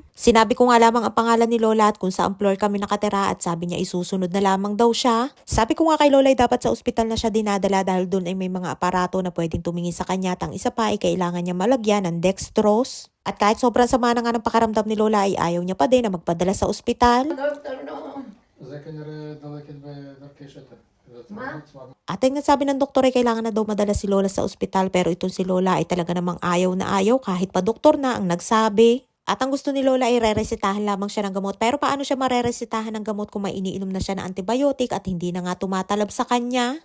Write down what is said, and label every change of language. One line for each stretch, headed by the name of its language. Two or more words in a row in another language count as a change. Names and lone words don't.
Filipino: Sinabi ko nga lamang ang pangalan ni Lola at kung saan floor kami nakatira at sabi niya isusunod na lamang daw siya. Sabi ko nga kay Lola ay dapat sa ospital na siya dinadala dahil doon ay may mga aparato na pwedeng tumingin sa kanya at ang isa pa ay kailangan niya malagyan ng dextrose. At kahit sobrang sama na nga ng pakaramdam ni Lola ay ayaw niya pa din na magpadala sa ospital.
Hebrew: זה כנראה דלקת בדרכי שתן.
Filipino: At ayun nga sabi ng doktor ay kailangan na daw madala si Lola sa ospital pero itong si Lola ay talaga namang ayaw na ayaw kahit pa doktor na ang nagsabi. At ang gusto ni Lola ay re-resetahan lamang siya ng gamot. Pero paano siya mare-resetahan ng gamot kung may iniinom na siya na antibiotic at hindi na nga tumatalab sa kanya?